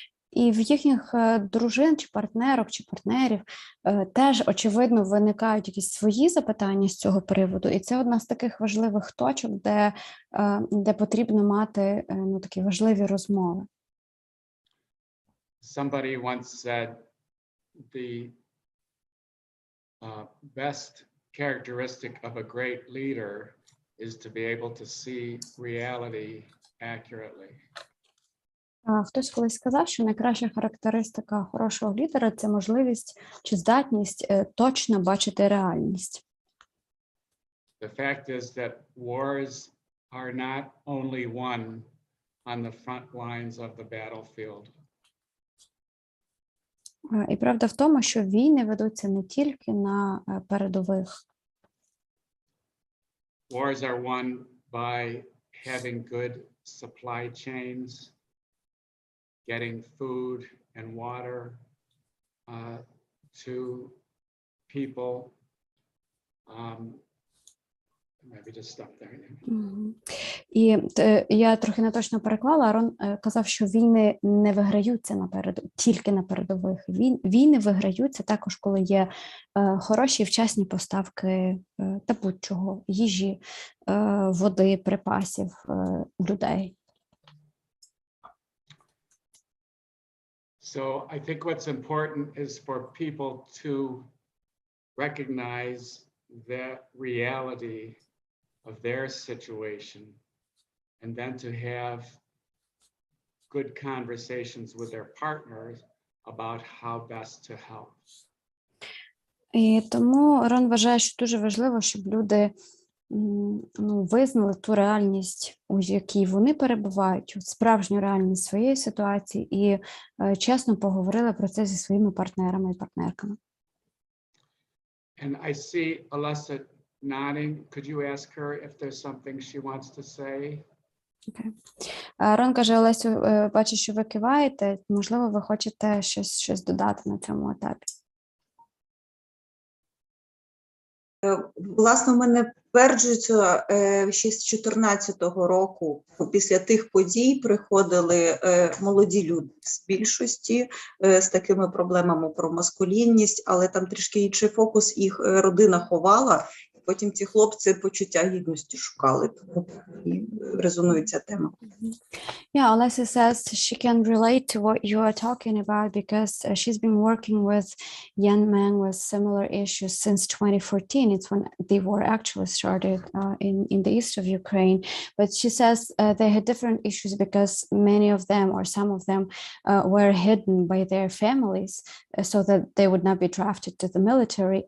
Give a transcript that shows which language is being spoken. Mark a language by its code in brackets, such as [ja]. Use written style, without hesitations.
[uk] І в їхніх дружин, чи партнерок, чи партнерів теж, очевидно, виникають якісь свої запитання з цього приводу. І це одна з таких важливих точок, де потрібно мати такі важливі розмови. [en] Somebody once said the best characteristic of a great leader is to be able to see reality accurately. [uk] Хтось колись сказав, що найкраща характеристика хорошого лідера – це можливість чи здатність точно бачити реальність. [en] The fact is that wars are not only won on the front lines of the battlefield. [uk] І правда в тому, що війни ведуться не тільки на передових. [en] wars are won by having good supply chains, getting food and water to people. Maybe just stop there. Мгм. [uk] І я трохи неточно переклала. Арон казав, що війни не виграються тільки на передових. Війни виграються також, коли є хороші і вчасні поставки та будь-чого, їжі, води, припасів, людей. [en] So I think what's important is for people to recognize the reality of their situation, and then to have good conversations with their partners about how best to help. [uk] І тому Рон вважає, що дуже важливо, щоб люди визнали ту реальність, у якій вони перебувають, справжню реальність своєї ситуації, і чесно поговорили про це зі своїми партнерами і партнерками. [en] And I see Alessa nodding. Could you ask her if there's something she wants to say? Okay. [uk] Рон каже: Олесю, бачу, що ви киваєте, можливо, ви хочете щось додати на цьому етапі. Власне, в мене підтверджується, ще з 2014 року, після тих подій приходили молоді люди з більшості з такими проблемами про маскулінність, але там трішки інший фокус, їх родина ховала, і потім ці хлопці почуття гідності шукали, тому і резонує ця тема. [en] Yeah, Alessia says she can relate to what you are talking about because she's been working with young men with similar issues since 2014. It's when the war actually started in the east of Ukraine. But she says they had different issues because many of them, or some of them, were hidden by their families so that they would not be drafted to the military.